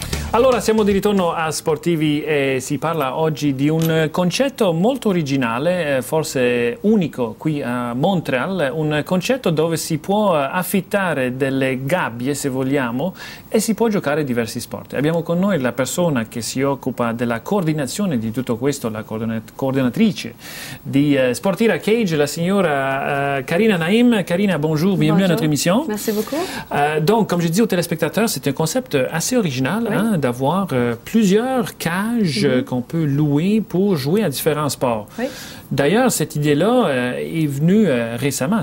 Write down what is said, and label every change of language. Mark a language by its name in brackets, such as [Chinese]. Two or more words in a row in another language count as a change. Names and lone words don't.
[Italian] Allora, siamo di ritorno a Sportivi e si parla oggi di un concetto molto originale, forse unico qui a Montreal, un concetto dove si può affittare delle gabbie, se vogliamo, e si può giocare diversi sport. Abbiamo con noi la persona che si occupa della coordinazione di tutto questo, la coordinatrice di Sportira Cage, la signora Karina Naïm. [French] Karina, bonjour, bienvenue à notre émission. Merci beaucoup. Donc, comme je dis aux téléspectateurs, c'est un concept assez original, oui, hein, d'avoir plusieurs cages qu'on peut louer pour jouer à différents sports. Oui. D'ailleurs, cette idée-là est venue récemment.